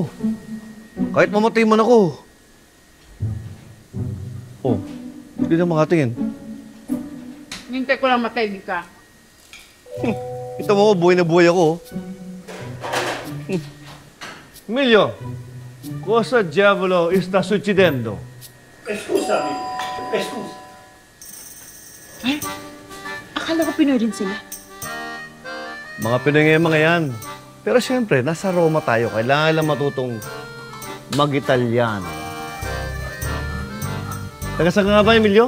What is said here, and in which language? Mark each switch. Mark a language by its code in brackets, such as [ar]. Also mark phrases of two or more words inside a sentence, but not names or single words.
[tl] Kahit mamatay man ako. Oh, hindi na makatingin. Hintay ko lang matay ka. Ito mo, buhay na buhay ako. [it] Emilio, cosa diavolo sta succedendo? Scusami, scusa. [tl] Ay, akala ko Pinoy rin sila. Mga Pinoy ngayon mga yan. Pero siyempre, nasa Roma tayo. Kailangan lang matutong mag-Italiano. Taga saan ka nga ba, Emilio?